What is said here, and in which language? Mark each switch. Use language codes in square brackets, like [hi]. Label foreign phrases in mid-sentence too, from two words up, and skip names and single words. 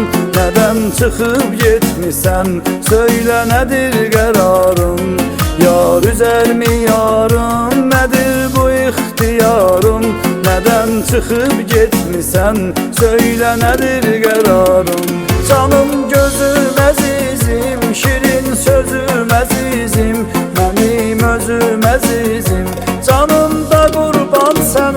[tr] Neden çıkıp gitmişsen, söyle nedir kararım? Yar üzer mi yarım, nedir bu ihtiyarım? Neden çıkıp gitmişsen, söyle nedir kararım? [az] Canım gözüm əzizim, şirin sözüm əzizim, mənim özüm əzizim, canım da qurban sənə.